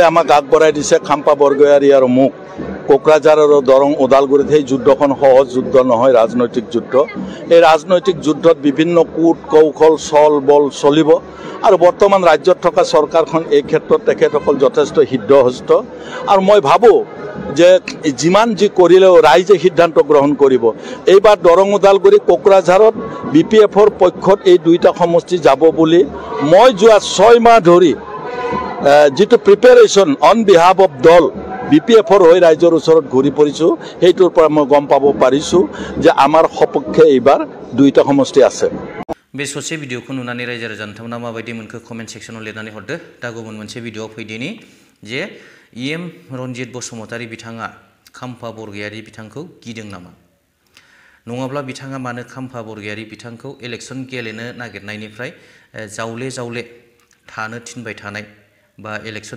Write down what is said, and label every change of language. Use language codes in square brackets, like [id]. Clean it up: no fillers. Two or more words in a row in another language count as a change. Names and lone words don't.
[as] আমাক আগবঢ়াই দিছে খাম্পা বৰগয়াৰী আৰু মোক কোকৰাঝাৰ আৰু দৰং ওদালগুৰিত সেই যুদ্ধখন সহজ যুদ্ধ নহয় ৰাজনৈতিক যুদ্ধ এই ৰাজনৈতিক যুদ্ধত বিভিন্ন কূট কৌশল চল বল চলিব আৰু বৰ্তমান ৰাজ্যত থকা চৰকাৰখন এই ক্ষেত্ৰত তেখেতসকল যথেষ্ট সিদ্ধহস্ত আৰু মই ভাবোঁ যে যিমান যি কৰিলেও ৰাইজে সিদ্ধান্ত গ্ৰহণ কৰিব এইবাৰ দৰং ওদালগুৰি কোকৰাঝাৰত BPFৰ পক্ষত এই দুইটা সমষ্টি যাব বুলি মই যোৱা 6 মাহ ধৰি যিটো [en] preparation on behalf of [as] দল BPFৰ হৈ ৰাইজৰ ওচৰত ঘূৰি পৰিছোঁ সেইটোৰ পৰা মই গম পাব পাৰিছোঁ যে আমাৰ সপক্ষে এইবাৰ দুইটা সমষ্টি আছে। [brx] बे ससे भिडिअखौ नुनानै रायजो राजा नोंथांमोना माबायदि मोनखो कमेन्ट सेक्सनाव लिरनानै हरदो दा गुबुन मोनसे भिडिअआव फैदिनि जे EM रन्जित बसुमतारी बिथाङा खाम्फा बरगयारी बिथांखौ गिदों नामा नङाब्ला बिथाङा मानो खाम्फा बरगयारी बिथांखौ इलेक्सन गेलेनो नागिरनायनिफ्राय जावले जावले थानो थिनबाय थानाय बा इलेक्सन